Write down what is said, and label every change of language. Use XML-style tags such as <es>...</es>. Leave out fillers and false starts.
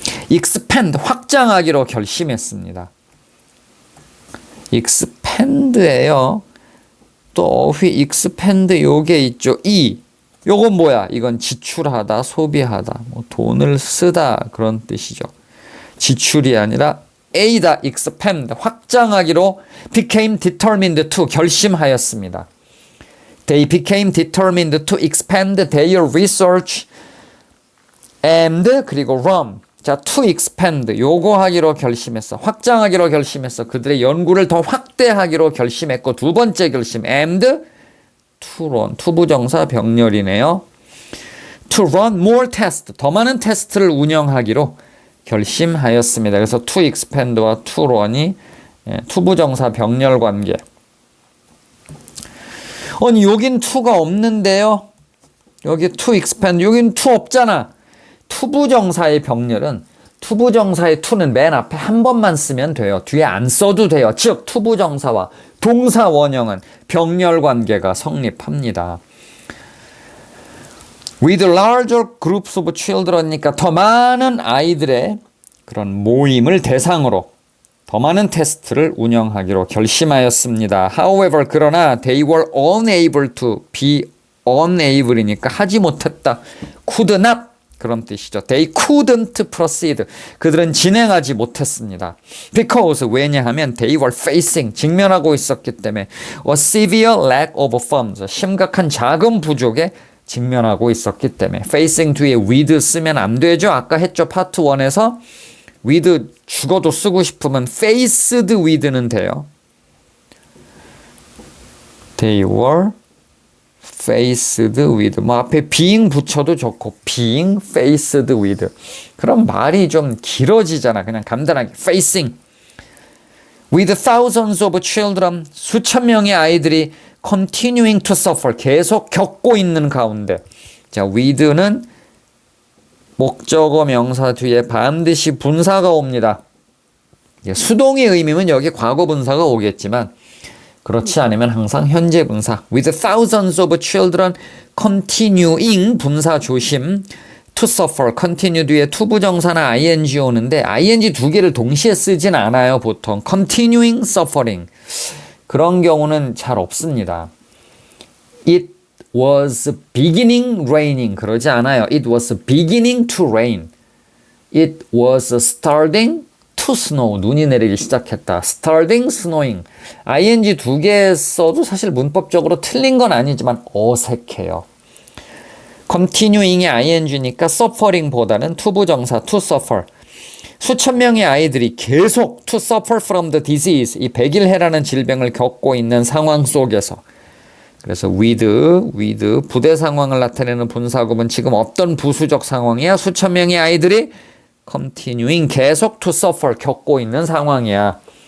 <ko>expand, 확장하기로 결심했습니다. expand예요. 또 어휘 expand 요게 있죠. 요건 뭐야? 이건 지출하다, 소비하다, 뭐 돈을 쓰다 그런 뜻이죠. 지출이 아니라 A다. expand, 확장하기로 became determined to, 결심하였습니다.</ko> <en>They became determined to expand their research and</en> <ko>그리고</ko> <en>run.</en> <ko>자,</ko> <en>to expand,</en> <ko>요거 하기로 결심했어. 확장하기로 결심했어. 그들의 연구를 더 확대하기로 결심했고, 두 번째 결심,</ko> <en>and to run,</en> <ko>to 부정사 병렬이네요.</ko> <en>to run more tests,</en> <ko>더 많은 테스트를 운영하기로 결심하였습니다. 그래서 to expand와 to run이 to 부정사 병렬 관계. 아니, 여긴 to가 없는데요. 여기</ko> <en>to expand,</en> <ko>여긴 to 없잖아. 투부정사의 병렬은, 투부정사의 to는 맨 앞에 한 번만 쓰면 돼요. 뒤에 안 써도 돼요. 즉 투부정사와 동사 원형은 병렬 관계가 성립합니다.</ko> <en>With larger groups of children</en> <ko>이니까 더 많은 아이들의 그런 모임을 대상으로 더 많은 테스트를 운영하기로 결심하였습니다.</ko> <en>However,</en> <ko>그러나</ko> <en>they were unable to, be unable이니까</en> <ko>하지 못했다. could not, 그런 뜻이죠.</ko> <en>They couldn't proceed.</en> <ko>그들은 진행하지 못했습니다. Because, 왜냐하면</ko> <en>they were facing,</en> <ko>직면하고 있었기 때문에</ko> <en>a severe lack of funds,</en> <ko>심각한 자금 부족에 직면하고 있었기 때문에. facing 뒤에 with 쓰면 안 되죠. 아까 했죠. 파트 1에서 with 죽어도 쓰고 싶으면 faced with는 돼요.</ko> <en>They were faced with,</en> <ko>뭐 앞에 being 붙여도 좋고</ko> <en>being faced with.</en> <ko>그럼 말이 좀 길어지잖아. 그냥 간단하게 facing</ko> <en>With thousands of children,</en> <ko>수천 명의 아이들이</ko> <en>continuing to suffer,</en> <ko>계속 겪고 있는 가운데. 자, with는 목적어 명사 뒤에 반드시 분사가 옵니다. 수동의 의미면 여기 과거 분사가 오겠지만 그렇지 않으면 항상 현재 분사.</ko> <en>With thousands of children continuing</en> <ko>분사 조심. To suffer, continue 뒤에 to 부정사나 ing 오는데 ing 두 개를 동시에 쓰진 않아요. 보통 continuing suffering 그런 경우는 잘 없습니다.</ko> <en>It was beginning raining</en> <ko>그러지 않아요.</ko> <en>It was beginning to rain. It was starting to snow</en> <ko>눈이 내리기 시작했다. Starting snowing ing 두 개 써도 사실 문법적으로 틀린 건 아니지만 어색해요. continuing이 ing니까 suffering보다는 to 부정사</ko> <en>to suffer.</en> <ko>수천 명의 아이들이 계속</ko> <en>to suffer from the disease</en> <ko>이 백일해라는 질병을 겪고 있는 상황 속에서 그래서 with 부대 상황을 나타내는 분사구문 지금 어떤 부수적 상황이야? 수천 명의 아이들이 continuing 계속</ko> <en>to suffer</en> <ko>겪고 있는 상황이야.</ko>